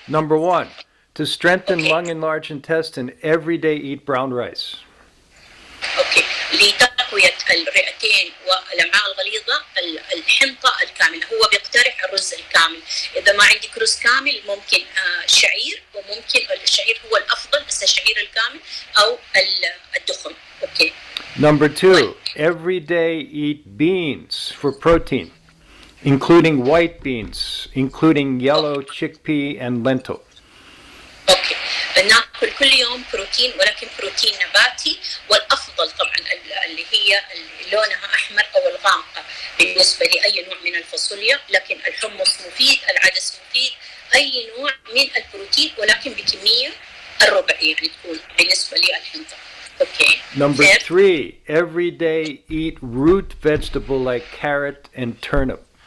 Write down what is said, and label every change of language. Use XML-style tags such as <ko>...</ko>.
<en>Number 1, to strengthen lung and large intestine, every day eat brown rice. Okay.</en> <ar>لتقوية الرئتين والأمعاء الغليظة الحنطة الكاملة، هو بيقترح الرز الكامل. إذا ما عندك رز كامل ممكن شعير، وممكن الشعير هو الأفضل، بس الشعير الكامل أو الدخن.</ar> <en>Okay. Number 2, every day eat beans for protein, including white beans, including yellow chickpea and lentil. Okay.</en> <ar>ناكل كل يوم بروتين، ولكن بروتين نباتي، والافضل طبعا اللي هي لونها احمر او الغامقه بالنسبه لاي نوع من الفاصوليا، لكن الحمص مفيد، العدس مفيد، اي نوع من البروتين ولكن بكميه الربع يعني تكون بالنسبه للحنطه.</ar> <en>Okay. Number 3, every day eat root vegetable like carrot and turnip.</en>